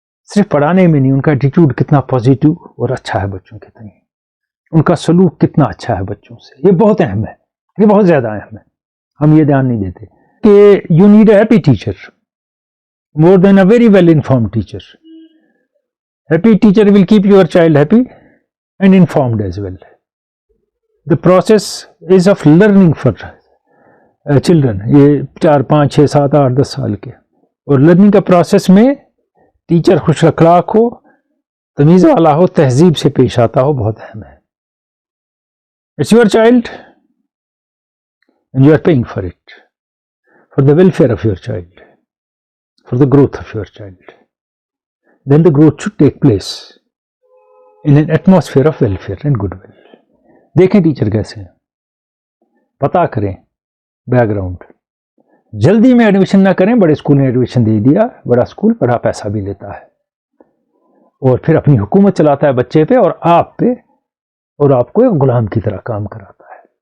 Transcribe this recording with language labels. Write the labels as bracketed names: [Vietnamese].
[Urdu] صرف پڑھانے میں نہیں، ان کا ایٹیٹیوڈ کتنا پازیٹیو اور اچھا ہے بچوں کے تئیں، ان کا سلوک کتنا اچھا ہے بچوں سے. یہ بہت اہم ہے، یہ بہت زیادہ اہم ہے. ہم یہ دھیان نہیں دیتے کہ [English] You need a happy teacher more than a very well informed teacher. Happy teacher will keep your child happy and informed as well. The process is of learning for children. [Urdu] یہ 4 5 6 7 8 10 سال کے، اور لرننگ کا process میں teacher خوش اخلاق ہو، تمیز والا ہو، تہذیب سے پیش آتا ہو، بہت اہم ہے. [English] It's your child and you are paying for it, for the welfare of your child, for the growth of your child. Then the growth should take place in an atmosphere of welfare and goodwill. [Urdu] دیکھیں teacher کیسے ہیں، پتا کریں back ground. جلدی میں admission نہ کریں. بڑے اسکول میں ایڈمیشن دے دیا، بڑا اسکول بڑا پیسہ بھی لیتا ہے، اور پھر اپنی حکومت چلاتا ہے بچے پہ اور آپ پہ، اور آپ کو ایک غلام کی طرح کام کراتا ہے.